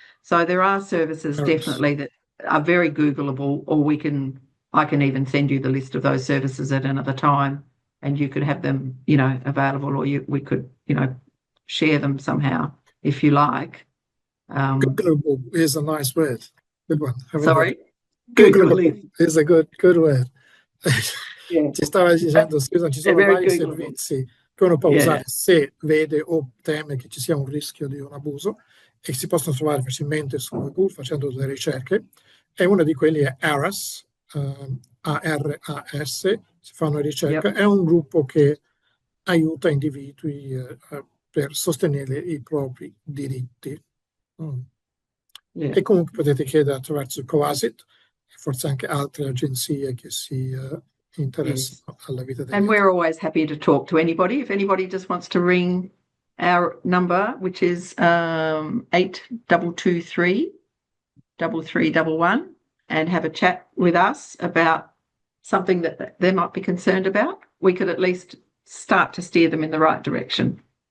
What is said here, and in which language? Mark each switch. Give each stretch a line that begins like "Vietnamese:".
English: So there are services definitely that are very Googleable, or I can even send you the list of those services at another time, and you could have them, available, or we could, share them somehow if you like. Googleable is a nice word. Good one. Sorry? Googleable is a good word. Yeah.
Italian: Ci stava dicendo, scusa, ci sono vari servizi che uno può usare se vede o teme che ci sia un rischio di un abuso, e si possono trovare facilmente su Google facendo delle ricerche, e uno di quelli è ARAS, ARAS, si fa una ricerca, è un gruppo che aiuta individui per sostenere i propri diritti. E comunque potete chiedere attraverso CoAsIt e forse anche altre agenzie che si interessano alla vita degli
English: And we're always happy to talk to anybody. If anybody just wants to ring our number, which is 8223 3311, and have a chat with us about something that they might be concerned about, we could at least start to steer them in the right direction.